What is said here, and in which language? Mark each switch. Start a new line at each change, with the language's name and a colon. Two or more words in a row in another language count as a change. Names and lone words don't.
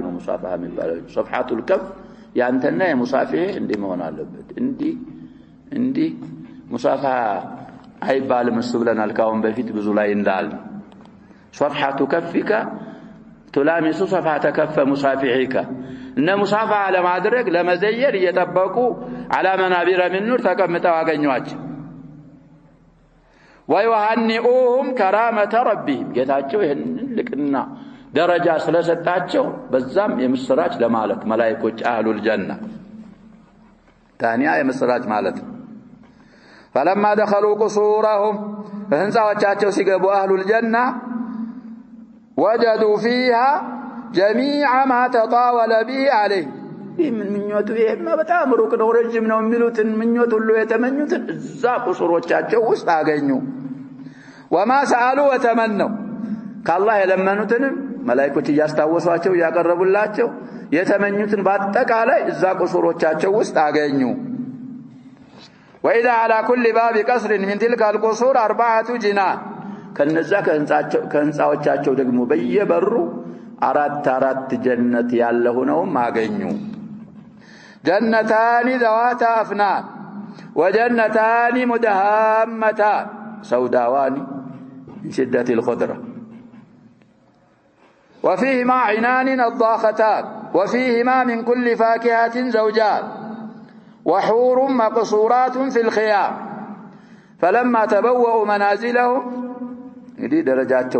Amharic: ነው مصافحه የሚባለው
Arabic: صفحه الكف
Amharic: ያንተና የሙሳፊህ እንዲህ መሆን አለበት እንዲህ مصافحه አይባልም እሱ ብለናል ካሁን በፊት ብዙ ላይ እንዳል
Arabic: صفحه كفك تلامس صفحه كف مصافحك
Amharic: እነ ሙሳፋ ለማድረግ ለመዘየር እየተጠበቁ
Arabic: على منابر من نور
Amharic: ተቀምጠው አገኘዋቸው
Arabic: ويهنئوهم كرامة ربهم
Amharic: ጌታቸው ይሄን ልቅና ደረጃ ስለሰጣቸው በዛም የምስራች ለማለት መላእክቶች
Arabic: أهل الجنة
Amharic: ታኒያ የምስራች ማለት
Arabic: فلما دخلوا قصورهم
Amharic: ህንጻዎቻቸው ሲገቡ
Arabic: أهل الجنة وجدوا فيها جميع ما تطاول به عليه من
Amharic: ምኞቱ ይሄማ በጣም ሩቅ ነው ረጅም ነው የሚሉትን ምኞት ሁሉ የተመኙትን እዛ ቁስሮቻቸው ውስጥ አገኙ
Arabic: وما سالوا وتمنوا
Amharic: ከአላህ የለመኑትንም መላእክቶች እያስታወሷቸው ያቀርቡላቸው የተመኙትን በአጠቃላይ እዛ ቁስሮቻቸው ውስጥ አገኙ
Arabic: واذا على كل باب قصر من تلك القصور 4 جنان
Amharic: ከነዛ ከህንጻዎቻቸው ደግሞ በየበሩ አራት ጀነት ያለ ሆነው ማገኙ
Arabic: جنتان ذواتا أفنان وجنتان مدهامتان سوداوان من شدة الخضرة وفيهما عنان نضاختان وفيهما من كل فاكهة زوجان وحور مقصورات في الخيام فلما تبوأوا منازلهم دي درجاتهم